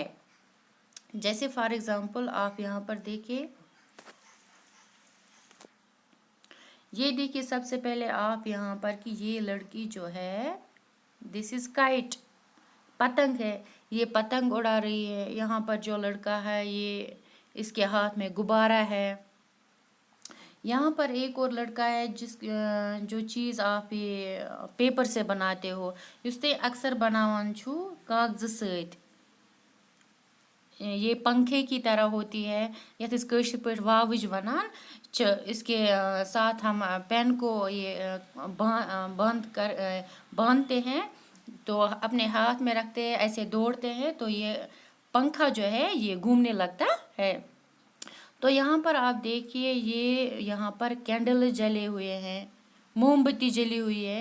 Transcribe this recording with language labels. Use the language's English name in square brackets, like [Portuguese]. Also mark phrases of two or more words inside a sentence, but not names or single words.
[Hindi] जैसे [English] for example [Hindi] आप यहाँ पर देखिए, ये देखिए सबसे पहले आप यहाँ पर कि ये लड़की जो है [English] this is kite, [Hindi] पतंग है, ये पतंग उड़ा रही है। यहाँ पर जो लड़का है ये इसके हाथ में गुब्बारा है। यहाँ पर एक और लड़का है जो चीज़ आप ये पेपर से बनाते हो, [Kashmiri] युस्ते अक्सर बनावन छु कागज सत, [Hindi] ये पंखे की तरह होती है, [Kashmiri] यथ इस कशिर पे वावज वनान। [Hindi] इसके साथ हम पेन को ये बांधते हैं, तो अपने हाथ में रखते हैं, ऐसे दौड़ते हैं तो ये पंखा जो है ये घूमने लगता है। तो यहाँ पर आप देखिए, ये यहाँ पर कैंडल जले हुए हैं, मोमबत्ती जली हुई है।